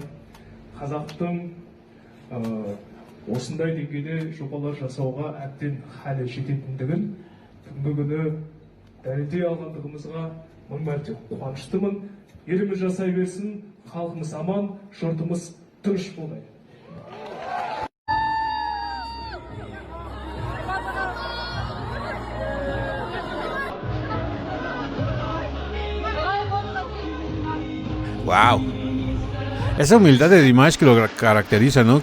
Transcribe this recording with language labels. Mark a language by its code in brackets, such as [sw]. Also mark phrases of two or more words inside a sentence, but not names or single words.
[kk] Қазақтың осындай деңгейде жобалар жасауға әбден халі жететіндігін бүгінгі күні дәлелдей алғандығымызға мың мәрте қуаныштымын. Еліміз жасай берсін, халқымыз аман, жұртымыз тыныш болайын. [en] Wow. [es] Esa humildad de Dimash que lo caracteriza, ¿no?